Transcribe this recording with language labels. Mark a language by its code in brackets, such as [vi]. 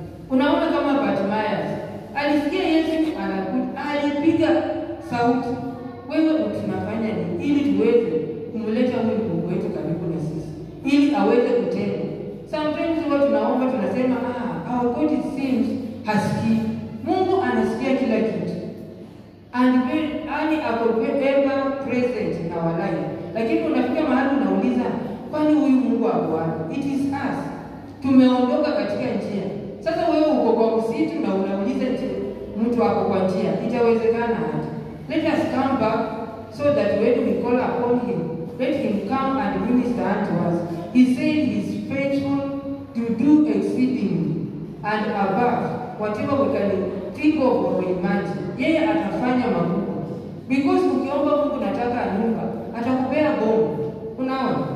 [sw] Unaona kama Bartimaeus alisikia Yesu anakuja, alipiga sauti, wewe tunafanya nini ili tuweze kumleta huyu Mungu wetu karibu na sisi ili aweze kutenda. [en] Sometimes [sw] huwa tunaomba tunasema [en] our God it seems [sw] hasikii. Mungu anasikia kila kitu. [en] And [sw] ako [en] ever present in our life. [sw] Lakini unafika mahali unauliza, kwani huyu Mungu ako wapi? [en] It is us. [sw] Tumeondoka katika njia. Sasa wewe uko kwa msitu na unauliza mtu wako kwa njia. Itawezekana aje? [en] Let us come back so that when we call upon him, let him come and minister unto us. He said he is faithful to do exceedingly and above whatever we can think of or imagine. [sw] Yeye atafanya makubwa. [en] Because [sw] ukiomba Mungu nataka nyumba, atakupea bomu. Unaona?